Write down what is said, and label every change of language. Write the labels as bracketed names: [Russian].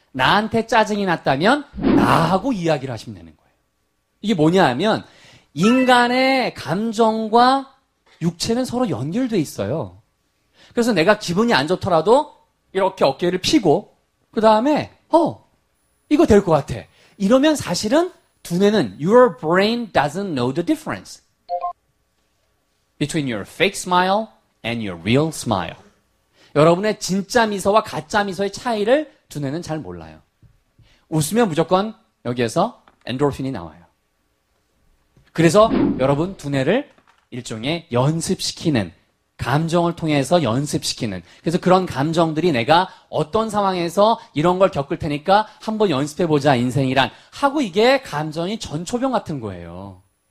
[Korean] 나한테 짜증이 났다면 나하고 이야기를 하시면 되는 거예요. 이게 뭐냐 하면 인간의 감정과 육체는 서로 연결돼 있어요. 그래서 내가 기분이 안 좋더라도 이렇게 어깨를 펴고 그 다음에 이거 될 것 같아. 이러면 사실은 두뇌는 [English] your brain doesn't know the difference between your fake smile and your real smile. [Korean] 여러분의 진짜 미소와 가짜 미소의 차이를 두뇌는 잘 몰라요. 웃으면 무조건 여기에서 엔도르핀이 나와요. 그래서 여러분 두뇌를 일종의 연습시키는, 감정을 통해서 연습시키는, 그래서 그런 감정들이 내가 어떤 상황에서 이런 걸 겪을 테니까 한번 연습해보자 인생이란 하고, 이게 감정이 전초병 같은 거예요.